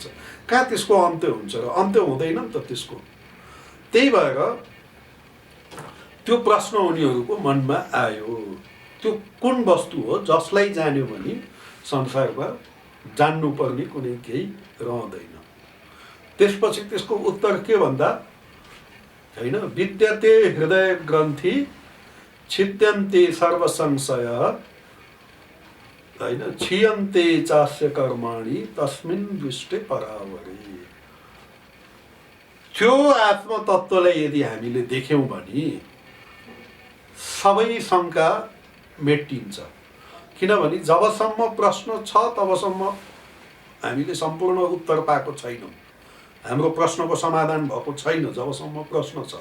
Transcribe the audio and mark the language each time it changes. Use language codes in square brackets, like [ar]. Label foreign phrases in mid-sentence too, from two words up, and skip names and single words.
[ne] कहाँ त्यसको अन्त्य हुन्छ र? अन्त्य हुँदैन नि त त्यसको। त्यही भएर त्यो प्रश्न उनीहरूको मनमा आयो। त्यो कुन वस्तु हो जसलाई जान्यो भने संसारमा जान्नुपर्ने कुनै केही रहँदैन। त्यसपछि त्यसको उत्तर के भन्दा हैन, [sa] विद्यते हृदय ग्रन्थि छिद्यन्ते सर्व संशय हैन, क्षीयन्ते चास्य कर्माणि तस्मिन् दृष्टे परावरे। [ne] त्यो आत्मतत्त्वलाई यदि हामीले देख्यौँ भने सबै शङ्का मेटिन्छ। किनभने जबसम्म प्रश्न छ तबसम्म हामीले सम्पूर्ण उत्तर पाएको छैनौँ, हाम्रो प्रश्नको समाधान भएको छैन जबसम्म प्रश्न छ।